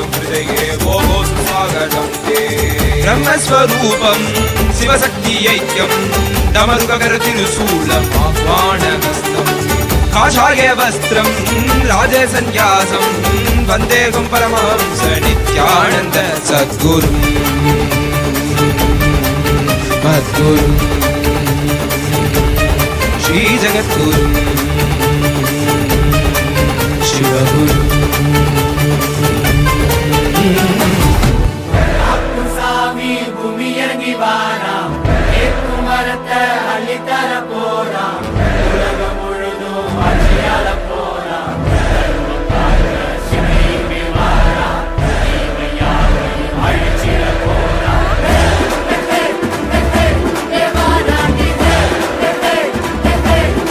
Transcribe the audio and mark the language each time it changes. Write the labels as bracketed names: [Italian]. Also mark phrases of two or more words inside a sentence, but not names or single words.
[Sanskrit] हृदये भोः सुस्वागतं ते ब्रह्मस्वरूपं शिवशक्तिऐक्यं डमरुककरतिरुशूलम् आह्वानमस्तम् काषाय वस्त्रं राजसन्न्यासं वन्देहं परमहंस नित्यानन्द सद्गुरुम् मद्गुरुम् श्रीजगद्गुरुम् शिवगुरुम् [Tamil] சாமி பூமி இறங்கி வாராம் ஏற்கும் மரத்த அள்ளித்தர போறாம் உலகம் முழுதும் ஆட்சியாள போறாம் சிவமே வாராம் தீமையாவையும் அழிச்சிட போறாம்